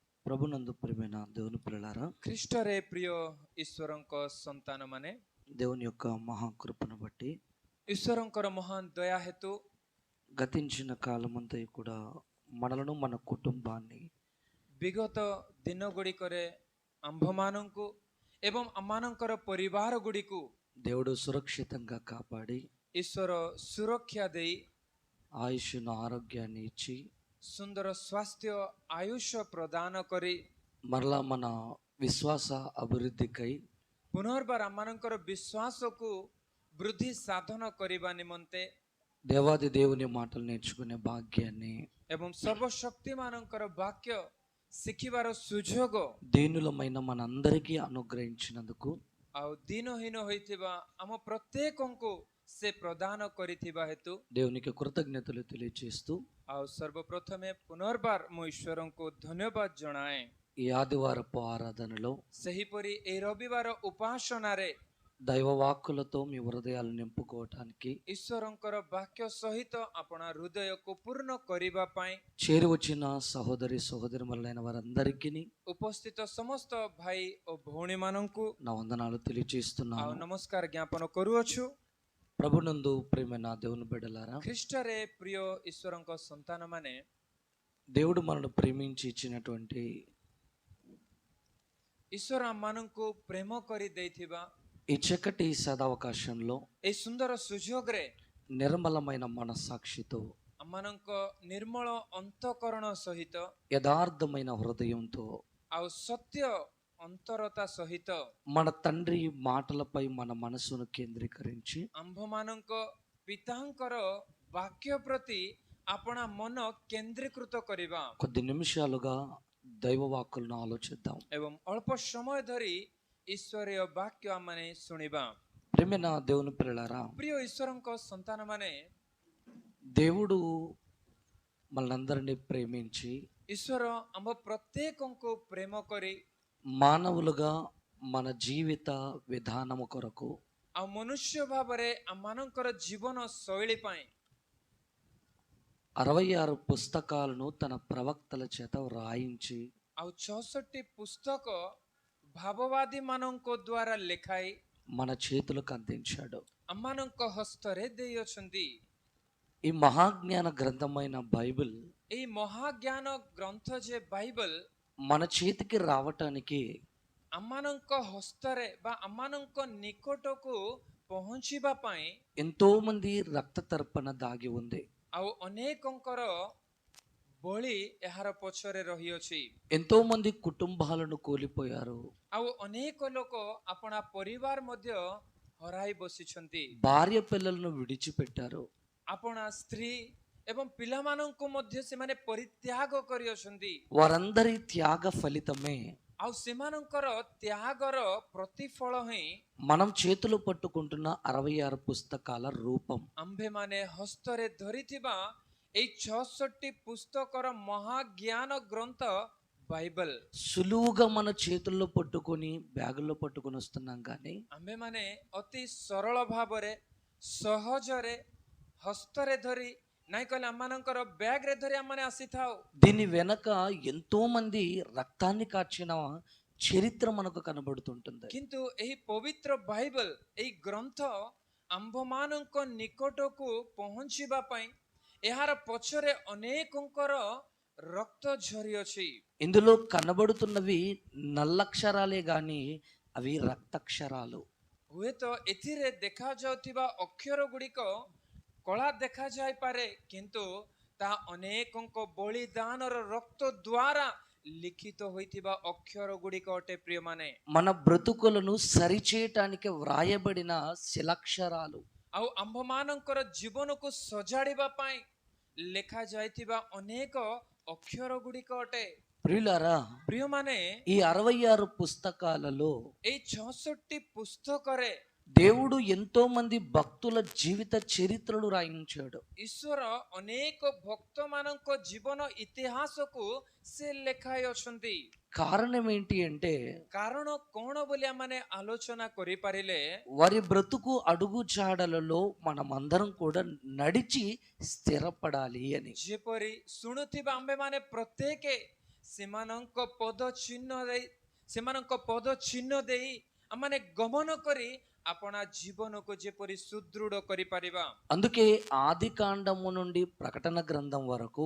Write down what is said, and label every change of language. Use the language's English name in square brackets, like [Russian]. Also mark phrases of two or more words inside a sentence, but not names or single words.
[Telugu] ప్రభునందు ప్రియమైన దేవుని పిల్లలారా, [Odia] ଖ୍ରୀଷ୍ଟରେ ପ୍ରିୟ ଈଶ୍ୱରଙ୍କ ସନ୍ତାନମାନେ, [Telugu] దేవుని యొక్క మహాకృపను బట్టి [Odia] ଈଶ୍ୱରଙ୍କର ମହାନ ଦୟା ହେତୁ [Telugu] గతించిన కాలమంతా కూడా మనలను మన కుటుంబాన్ని [Odia] ବିଗତ ଦିନ ଗୁଡ଼ିକରେ ଆମ୍ଭମାନଙ୍କୁ ଏବଂ ଆମମାନଙ୍କର ପରିବାର ଗୁଡ଼ିକୁ [Telugu] దేవుడు సురక్షితంగా కాపాడి [Odia] ଈଶ୍ୱର ସୁରକ୍ଷା ଦେଇ [Telugu] ఆయుష్ను ఆరోగ్యాన్ని ఇచ్చి [Odia] ସୁନ୍ଦର ସ୍ୱାସ୍ଥ୍ୟ ଆୟୁଷ ପ୍ରଦାନ କରି [Telugu] మరలా మన విశ్వాస అభివృద్ధికై [Odia] ପୁନର୍ବାର ଆମମାନଙ୍କର ବିଶ୍ୱାସକୁ ବୃଦ୍ଧି ସାଧନ କରିବା ନିମନ୍ତେ [Telugu] దేవాది దేవుని మాటలు నేర్చుకునే భాగ్యాన్ని [Odia] ଏବଂ ସର୍ବଶକ୍ତିମାନଙ୍କର ବାକ୍ୟ ଶିଖିବାର ସୁଯୋଗ [Telugu] దీనులమైన మనందరికీ అనుగ్రహించినందుకు [Odia] ଆଉ ଦିନହୀନ ହୋଇଥିବା ଆମ ପ୍ରତ୍ୟେକଙ୍କୁ ସେ ପ୍ରଦାନ କରିଥିବା ହେତୁ [Telugu] దేవునికి కృతజ్ఞతలు తెలియజేస్తూ [Odia] ଆଉ ସର୍ବପ୍ରଥମେ ପୁନର୍ବାର ମୁଁ ଈଶ୍ୱରଙ୍କୁ ଧନ୍ୟବାଦ ଜଣାଏ। [Telugu] ఈ ఆదివారపు ఆరాధనలో [Odia] ସେହିପରି ଏହି ରବିବାର ଉପାସନାରେ [Telugu] దైవ వాక్కులతో మీ హృదయాలు నింపుకోవటానికి [Odia] ଈଶ୍ୱରଙ୍କର ବାକ୍ୟ ସହିତ ଆପଣ ହୃଦୟକୁ ପୂର୍ଣ୍ଣ କରିବା ପାଇଁ [Telugu] చేరి వచ్చిన సహోదరి సహోదరిమరులైన వారందరికీ [Odia] ଉପସ୍ଥିତ ସମସ୍ତ ଭାଇ ଓ ଭଉଣୀମାନଙ୍କୁ [Telugu] నా వందనాలు [Odia] ଆଉ [Telugu] తెలియజేస్తున్నాను. [Odia] ନମସ୍କାର ଜ୍ଞାପନ କରୁଅଛୁ। [Telugu] ప్రభునందు ప్రియమైన దేవుని బిడ్డలారా, [Odia] ଖ୍ରୀଷ୍ଟରେ ପ୍ରିୟ ଈଶ୍ୱରଙ୍କ ସନ୍ତାନମାନେ, [Telugu] దేవుడు మనల్ని ప్రేమించి ఇచ్చినటువంటి [Odia] ଈଶ୍ୱର ଆମମାନଙ୍କୁ ପ୍ରେମ କରି ଦେଇଥିବା [Telugu] ఈ చక్కటి సదావకాశంలో [Odia] ଏହି ସୁନ୍ଦର ସୁଯୋଗରେ [Telugu] నిర్మలమైన మనస్సాక్షితో [Odia] ଆମମାନଙ୍କ ନିର୍ମଳ ଅନ୍ତଃକରଣ ସହିତ [Telugu] యథార్థమైన హృదయంతో [Odia] ଆଉ ସତ୍ୟ ଅନ୍ତରତା ସହିତ [Telugu] మన తండ్రి మాటలపై మన మనసును కేంద్రీకరించి [Odia] ଆମ୍ଭମାନଙ୍କ ପିତାଙ୍କର ବାକ୍ୟ ପ୍ରତି ଆପଣା ମନ କେନ୍ଦ୍ରୀକୃତ କରିବା [Telugu] కొద్ది నిమిషాలుగా దైవ వాక్కులను ఆలోచిద్దాం. [Odia] ଏବଂ ଅଳ୍ପ ସମୟ ଧରି ଈଶ୍ୱରୀୟ ବାକ୍ୟ ଆମମାନେ ଶୁଣିବା। [Telugu] ప్రియమైన దేవుని పిల్లలారా, [Odia] ପ୍ରିୟ ଈଶ୍ୱରଙ୍କ ସନ୍ତାନମାନେ, [Telugu] దేవుడు మనందరినీ ప్రేమించి [Odia] ଈଶ୍ୱର ଆମ ପ୍ରତ୍ୟେକଙ୍କୁ ପ୍ରେମ କରି [Telugu] మానవులుగా మన జీవిత విధానము కొరకు [Odia] ଆଉ ମନୁଷ୍ୟ ଭାବରେ ଆମମାନଙ୍କର ଜୀବନ ଶୈଳୀ ପାଇଁ [Telugu] 66 పుస్తకాలను తన ప్రవక్తల చేత వ్రాయించి [Odia] ଆଉ 66 పుస్తକ ଭାବବାଦୀ ମାନଙ୍କ ଦ୍ୱାରା ଲେଖାଇ [Telugu] మన చేతులకు అందించాడు. [Odia] ଆମମାନଙ୍କ ହସ୍ତରେ ଦେଇଅଛନ୍ତି। [Telugu] ఈ మహాజ్ఞాన గ్రంథమైన బైబిల్ [Odia] ଏହି ମହାଜ୍ଞାନ ଗ୍ରନ୍ଥ ଯେ ବାଇବଲ [Telugu] మన చేతికి రావటానికి [Odia] ଆମମାନଙ୍କ ହସ୍ତରେ ବା ଆମମାନଙ୍କ ନିକଟକୁ ପହଞ୍ଚିବା ପାଇଁ [Telugu] ఎంతో మంది రక్త తర్పణ దాగి ఉంది. [Odia] ଆଉ ଅନେକଙ୍କର ବଳି ଏହାର ପଛରେ ରହିଅଛି। [Telugu] ఎంతో మంది కుటుంబాలను కోల్పోయారు. [Odia] ଆଉ ଅନେକ ଲୋକ ଆପଣା ପରିବାର ମଧ୍ୟ ହରାଇ ବସିଛନ୍ତି। [Telugu] భార్య పిల్లలను విడిచిపెట్టారు. [Odia] ଆପଣା ସ୍ତ୍ରୀ ଏବଂ ପିଲାମାନଙ୍କୁ ମଧ୍ୟ ସେମାନେ ପରିତ୍ୟାଗ କରିଅଛନ୍ତି। [Telugu] వారందరి త్యాగ ఫలితమే [Odia] ଆଉ ସେମାନଙ୍କର ତ୍ୟାଗର ପ୍ରତିଫଳ ହିଁ [Telugu] మనం చేతులు పట్టుకుంటున్న 66 పుస్తకాల రూపం. [Odia] ଆମ୍ଭେମାନେ ହସ୍ତରେ ଧରିଥିବା ଏଇ 66 ପୁସ୍ତକର ମହାଜ୍ଞାନ ଗ୍ରନ୍ଥ ବାଇବଲ। [Telugu] సులువుగా మన చేతుల్లో పట్టుకొని బ్యాగుల్లో పట్టుకొని వస్తున్నాం, కానీ [Odia] ଆମ୍ଭେମାନେ ଅତି ସରଳ ଭାବରେ ସହଜରେ ହସ୍ତରେ ଧରି ନାଇଁ କହିଲେ ଆମମାନଙ୍କର ବ୍ୟାଗରେ ଧରି ଆମମାନେ ଆସିଥାଉ। [Telugu] దీని వెనక ఎంతో మంది రక్తాన్ని కార్చిన చరిత్ర మనకు కనబడుతుంటుంది. [Odia] କିନ୍ତୁ ଏହି ପବିତ୍ର ବାଇବଲ, ଏହି ଗ୍ରନ୍ଥ ଆମ୍ଭମାନଙ୍କ ନିକଟକୁ ପହଞ୍ଚିବା ପାଇଁ ଏହାର ପଛରେ ଅନେକଙ୍କର ରକ୍ତ ଝରିଅଛି। [Telugu] ఇందులో కనబడుతున్నవి నల్లక్షరాలే గాని అవి రక్తక్షరాలు. [Odia] ହୁଏତ ଏଥିରେ ଦେଖାଯାଉଥିବା ଅକ୍ଷର ଗୁଡ଼ିକ କଳା ଦେଖାଯାଇପାରେ, କିନ୍ତୁ ତାହା ଅନେକଙ୍କ ବଳିଦାନର ରକ୍ତ ଦ୍ୱାରା ଲିଖିତ ହୋଇଥିବା ଅକ୍ଷର ଗୁଡ଼ିକ ଅଟେ। ପ୍ରିୟମାନେ, [Telugu] మన బ్రతుకులను సరిచేయటానికి వ్రాయబడిన శిలాక్షరాలు. [Odia] ଆଉ ଆମ୍ଭମାନଙ୍କର ଜୀବନକୁ ସଜାଡ଼ିବା ପାଇଁ ଲେଖାଯାଇଥିବା ଅନେକ ଅକ୍ଷର ଗୁଡ଼ିକ ଅଟେ। [Telugu] ప్రియులారా, [Odia] ପ୍ରିୟମାନେ, [Telugu] ఈ 66 పుస్తకాలలో [Odia] ଏଇ 66 ପୁସ୍ତକରେ [Telugu] దేవుడు ఎంతో మంది భక్తుల జీవిత చరిత్రలు రాయించాడు. [Odia] ଈଶ୍ୱର ଅନେକ ଭକ୍ତମାନଙ୍କ ଜୀବନ ଇତିହାସକୁ ସେ ଲେଖାଇ ଅଛନ୍ତି। [Telugu] కారణం ఏంటి అంటే [Odia] କାରଣ କଣ ବୋଲି ଆମମାନେ ଆଲୋଚନା କରିପାରିଲେ, [Telugu] వారి బ్రతుకు అడుగు జాడలలో మనమందరం కూడా నడిచి స్థిరపడాలి అని. [Odia] ଯେପରି ଶୁଣୁଥିବା ଆମ୍ଭେମାନେ ପ୍ରତ୍ୟେକ ସେମାନଙ୍କ ପଦ ଚିହ୍ନ ଦେଇ ଆମମାନେ ଗମନ କରି ଆପଣା ଜୀବନକୁ ଯେପରି ସୁଦୃଢ଼ କରିପାରିବା। [Telugu] అందుకే ఆది కాండము నుండి ప్రకటన గ్రంథం వరకు